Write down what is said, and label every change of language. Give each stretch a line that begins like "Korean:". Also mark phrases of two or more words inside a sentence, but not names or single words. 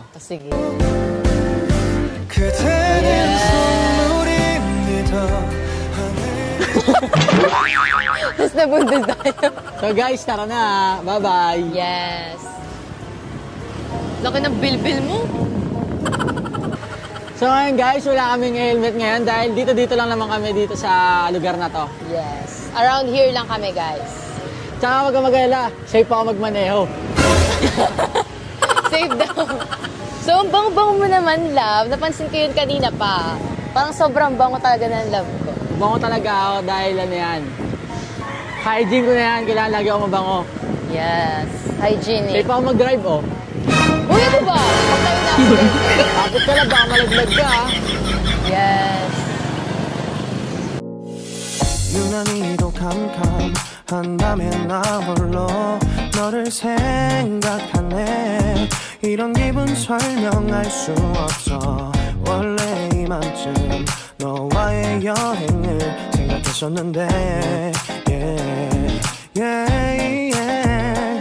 Filipino: Sige. Tapos nabundol tayo. So guys, tara na. Bye-bye. Yes. Laki ng bilbil mo. So ngayon guys, wala kaming helmet ngayon dahil dito lang naman kami dito sa lugar na to. Yes.
English: Around here
Filipino: lang kami, guys. Tsaka wag kang mag-alala, safe ako magmaneho. Safe daw. So, ang bango-bango mo naman, love. Napansin ko yun kanina pa. Parang sobrang bango talaga ng love ko. Bango talaga ako dahil yan. Hygiene ko na yan, kailangan lagi ako mabango.
English: Yes. Hygienic.
Filipino: Safe ako mag-drive, Uy, ano ba? Pagkain na ako. Takot ka na, baka malaglag ka, Yes.
Korean: 유난히도 캄캄한다면 나 홀로 너를 생각하네. 이런 기분 설명할 수 없어. 원래 이맘쯤 너와의 여행을 생각했었는데
English: yeah, yeah, yeah.